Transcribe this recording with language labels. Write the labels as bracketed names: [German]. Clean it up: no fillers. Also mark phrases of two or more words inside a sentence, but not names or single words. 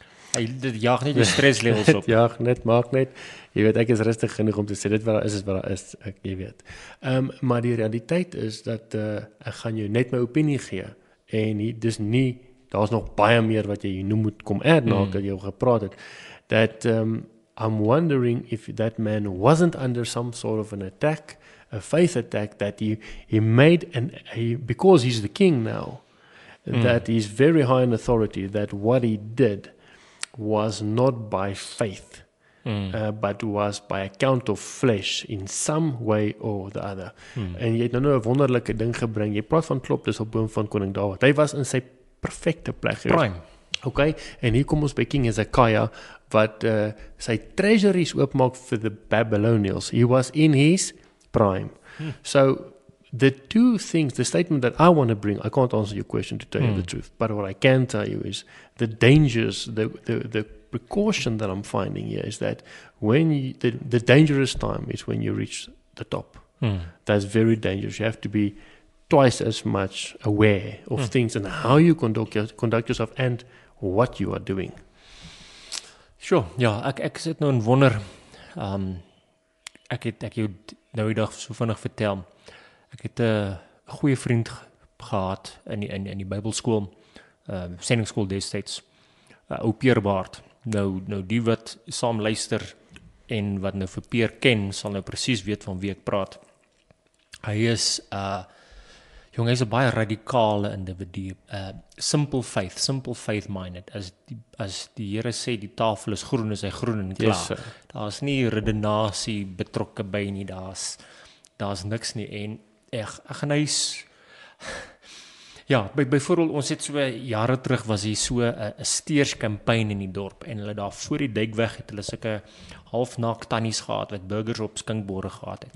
[Afrikaans] Dit jaag net die stresslevels op. Ja, maak net. Jy weet, ek is rustig genoeg om te sê, dit wat daar is wat daar is, jy weet. Maar die realiteit is dat ek gaan jou net my opinie gee, en dis nie, daar's nog baie meer wat jy nou moet kom add na, dat jy gepraat het, [English] that I'm wondering if that man wasn't under some sort of an attack, a faith attack, that he made, because he's the king now, that he's very high in authority, that what he did was not by faith, but was by account of flesh in some way or the other. [Afrikaans] En jy het nou 'n wonderlike ding gebring. Jy praat van klop, dis op boom van koning Dawid. Hy was in sy perfekte plek. Prime. Okay, en hier kom ons by King Hezekiah, wat sy treasuries oopmaak vir [English] the Babylonians. He was in his prime. So the two things, the statement that I want to bring, I can't answer your question to tell you the truth, but what I can tell you is the dangers, the precaution that I'm finding here is that when the dangerous time is when you reach the top. That's very dangerous. You have to be twice as much aware of things and how you conduct yourself and what you are doing. Sure, [Afrikaans] ja, ek sit nou en wonder, ek het jou nou die dag so vinnig vertel. Ek het 'n goeie vriend gehad in die Bybelskool, sendingskool destyds, ou Peer Baard. Nou die wat saam luister en wat nou vir Peer ken, sal nou presies weet van wie ek praat. Hy is hy's 'n baie radikale individu. [English] Simple faith minded. [Afrikaans] As die Here sê die tafel is groen, is hy groen en klaar. Yes, Daar's nie redenasie betrokke by nie, daar's niks nie. En ek gaan huis. Ja, byvoorbeeld ons het so jare terug was hier so 'n steerskampanje in die dorp en hulle daar voor die Duikweg het hulle sulke halfnaak tannies gehad wat burgers op skinkborde gehad het.